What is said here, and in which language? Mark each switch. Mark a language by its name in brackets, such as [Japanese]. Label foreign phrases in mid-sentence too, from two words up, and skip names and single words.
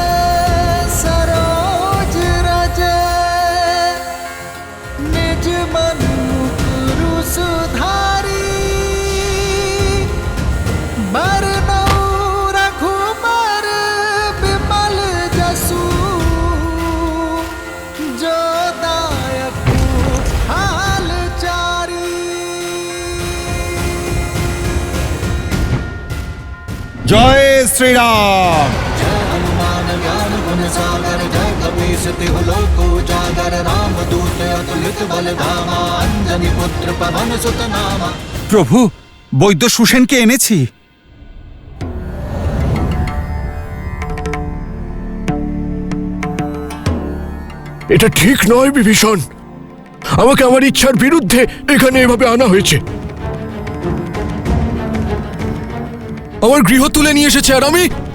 [Awadhi] सरोज रज, निज मन मुकुरु सुधारी। बरनउँ रघुबर बिमल जसु, जो दायकु हाल चारी। [Bangla] জয় শ্রীরাম। [Awadhi] जय हनुमान ज्ञान गुण सागर, जय कपीस तिहु लोक उजागर। राम दूत अतुलित बल धामा, अंजनी पुत्र पवन सुत नामा। [Bangla] প্রভু, বৈদ্য সুসেনকে এনেছি। এটা ঠিক নয় বিভীষণ, আমাকে আমার ইচ্ছার বিরুদ্ধে এখানে এভাবে আনা হয়েছে। আমার গৃহ তুলে নিয়ে এসেছে আর আমি।